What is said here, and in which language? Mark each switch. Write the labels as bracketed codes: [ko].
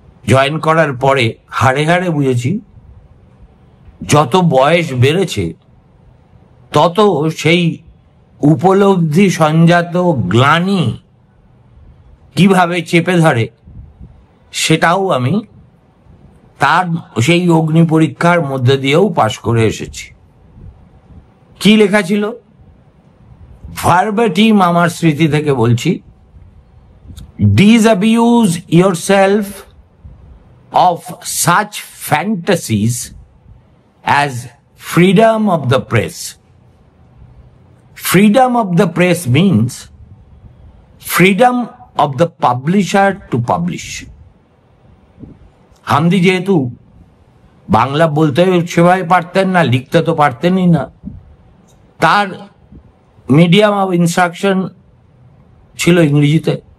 [bn] Join করার পরে হাড়ে হাড়ে বুঝেছি, যত বয়স বেড়েছে তত সেই উপলব্ধি সঞ্জাত গ্লানি কিভাবে চেপে ধরে সেটাও আমি তার সেই অগ্নি পরীক্ষার মধ্যে দিয়েও পাশ করে এসেছি। কি লেখা ছিল ভার্বাটিম আমার স্মৃতি থেকে বলছি, [en] disabuse yourself of such fantasies as freedom of the press. Freedom of the press means freedom of the publisher to publish. [bn] হামদি যেহেতু বাংলা বলতে সেভাবে পারতেন না, লিখতে তো পারতেনই না, তার মিডিয়াম অফ ইনস্ট্রাকশন ছিল ইংরেজিতে।